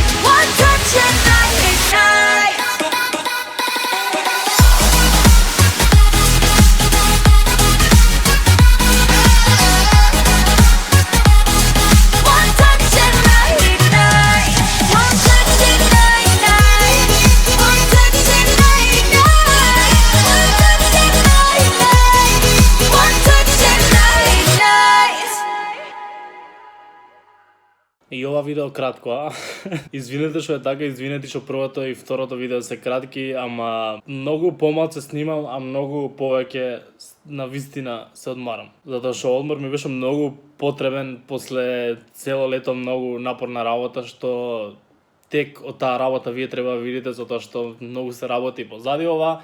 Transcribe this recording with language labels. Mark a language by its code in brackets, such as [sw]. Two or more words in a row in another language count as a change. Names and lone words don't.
[en] One touch and I ignite. One touch and I ignite. One touch and I ignite. One touch and I ignite. One touch and I ignite. One touch and I ignite. [mk] И ова видео кратко, а? Извинете што е така, извинете што првото и второто видео се кратки, ама многу помалку се снимам, а многу повеќе на вистина се одмарам. Затоа што одмор ми беше многу потребен после цело лето многу напорна работа, што тек од таа работа вие треба да видите, затоа што многу се работи позади ова.